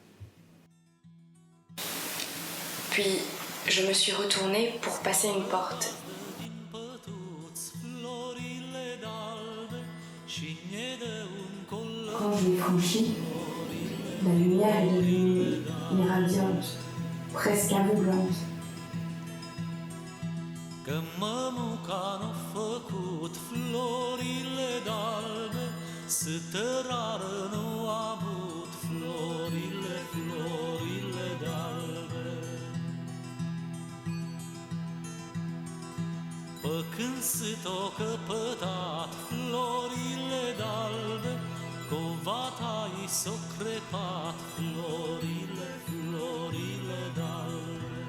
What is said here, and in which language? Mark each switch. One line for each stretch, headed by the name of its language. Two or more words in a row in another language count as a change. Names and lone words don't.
French: Puis, je me suis retournée pour passer une porte. Quand je l'ai franchi, la lumière est devenue irradiante, presque aveuglante.
Romanian: Că mămuca n-a făcut florile d'albe, să tărară nu a avut florile d'albe. Pă când s-o căpătat florile d'albe, covata i s-o crepat florile d'albe.